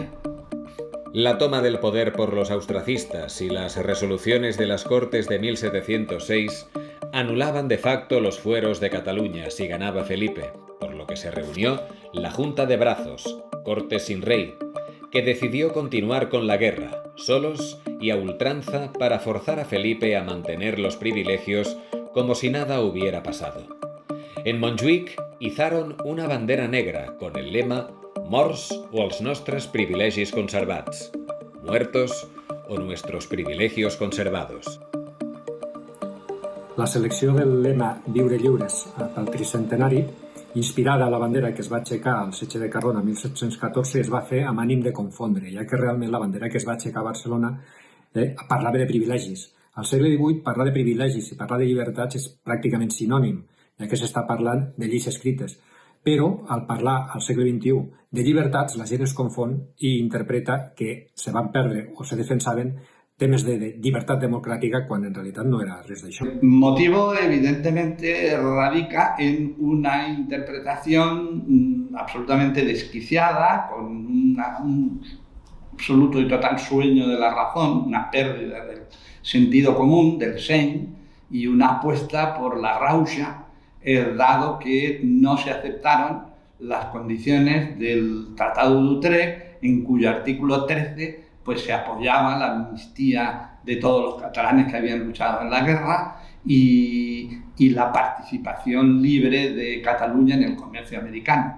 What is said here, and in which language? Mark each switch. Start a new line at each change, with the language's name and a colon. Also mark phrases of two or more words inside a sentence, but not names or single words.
Spanish: La toma del poder por los austracistas y las resoluciones de las Cortes de 1706 anulaban de facto los fueros de Cataluña si ganaba Felipe, por lo que se reunió la Junta de Brazos, Cortes sin rey, que decidió continuar con la guerra, solos y a ultranza para forzar a Felipe a mantener los privilegios como si nada hubiera pasado. En Montjuïc izaron una bandera negra con el lema
Catalan: «Morts o els nostres privilegis conservats»,
Spanish: muertos o nuestros privilegios conservados.
Catalan: La selecció del lema Viure lliures pel tricentenari, inspirada a la bandera que es va aixecar al setge de Cardona 1714, es va fer amb ànim de confondre, ja que realment la bandera que es va aixecar a Barcelona parlava de privilegis. Al segle XVIII parlar de privilegis i parlar de llibertats és pràcticament sinònim, ja que s'està parlant de lleis escrites. Però al parlar al segle XXI de llibertats la gent es confon i interpreta que se van perdre o se defensaven temes de llibertat democràtica quan en realitat no era res d'això.
Spanish: El motivo evidentemente radica en una interpretación absolutamente desquiciada, con un absoluto y total sueño de la razón, una pérdida del sentido común, del seny, y una apuesta por la rauxa, dado que no se aceptaron las condiciones del Tratado de Utrecht, en cuyo artículo 13 pues se apoyaba la amnistía de todos los catalanes que habían luchado en la guerra y la participación libre de Cataluña en el comercio americano.